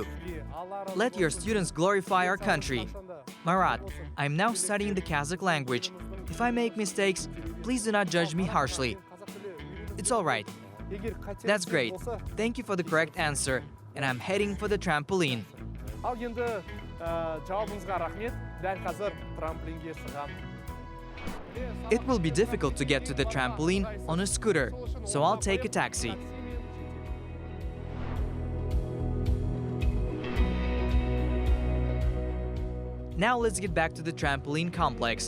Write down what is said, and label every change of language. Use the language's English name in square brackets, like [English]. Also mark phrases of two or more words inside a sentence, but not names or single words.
[English] Let your students glorify our country. Marat, I'm now studying the Kazakh language. If I make mistakes, please do not judge me harshly. It's all right. That's great. Thank you for the correct answer. And I'm heading for the trampoline. [Kazakh] Ал енді жауабыңызға рахмет. Дәл қазір трамплинге шығам. [English] It will be difficult to get to the trampoline on a scooter, so I'll take a taxi. Now let's get back to the trampoline complex.